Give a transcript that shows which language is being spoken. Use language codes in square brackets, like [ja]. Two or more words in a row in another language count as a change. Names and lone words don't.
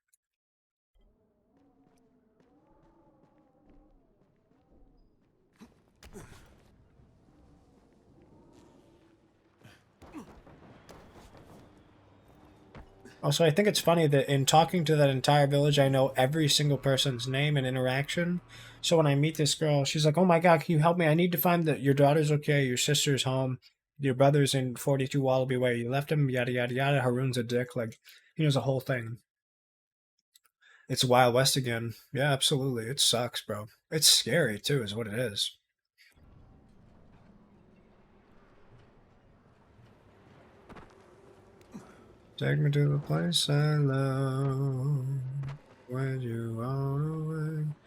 [en] Also, I think it's funny that in talking to that entire village, I know every single person's name and interaction. So when I meet this girl, she's like, oh my God, can you help me? I need to find that your daughter's okay, your sister's home, your brother's in 42 Wallaby Way, you left him, yada, yada, yada. Harun's a dick. Like, he knows the whole thing. It's Wild West again. Yeah, absolutely. It sucks, bro. It's scary, too, is what it is. Take me to the place I love, when you are away.